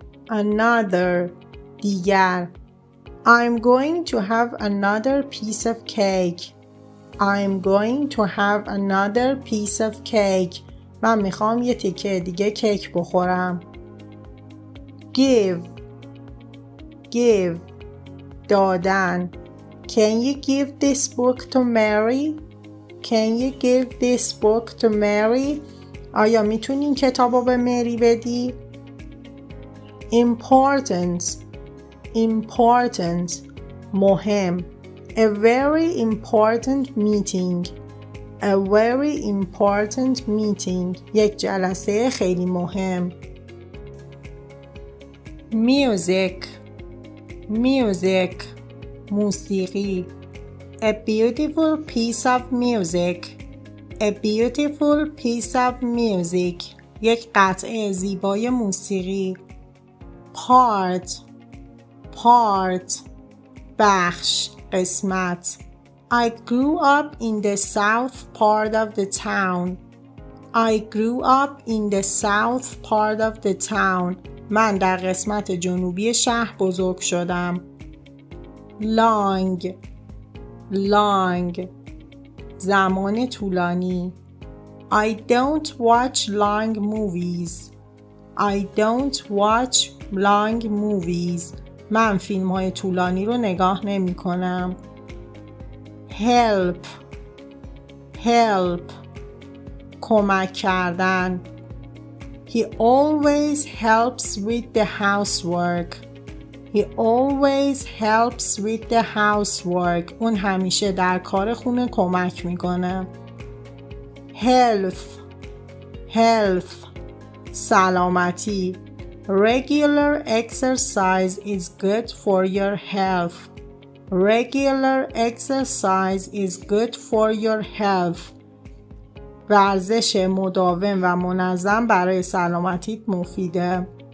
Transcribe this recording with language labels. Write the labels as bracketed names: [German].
[English] Another دیگر. I'm going to have another piece of cake. I'm going to have another piece of cake. [Persian] من میخوام یه تیکه دیگه کیک بخورم. [English] Give دادن. Can you give this book to Mary? Can you give this book to Mary? [Persian] آیا میتونی این کتاب رو به مری بدی؟ Important مهم. [English] A very important meeting. A very important meeting. [Persian] یک جلسه خیلی مهم. [English] Music موسیقی. A beautiful piece of music. A beautiful piece of music. [Persian] یک قطعه زیبای موسیقی. Part بخش قسمت. [English] I grew up in the south part of the town. I grew up in the south part of the town. [Persian] من در قسمت جنوبی شهر بزرگ شدم. Long زمان طولانی. [English] I don't watch long movies. I don't watch long movies. [Persian] من فیلم های طولانی رو نگاه نمی کنم. Help کمک کردن. [English] He always helps with the housework. He always helps with the housework. [Persian] اون همیشه در کار خونه کمک میکنه. [English] Health سلامتی. Regular exercise is good for your health. Regular exercise is good for your health. [Persian] ورزش مداوم و منظم برای سلامتیت مفیده.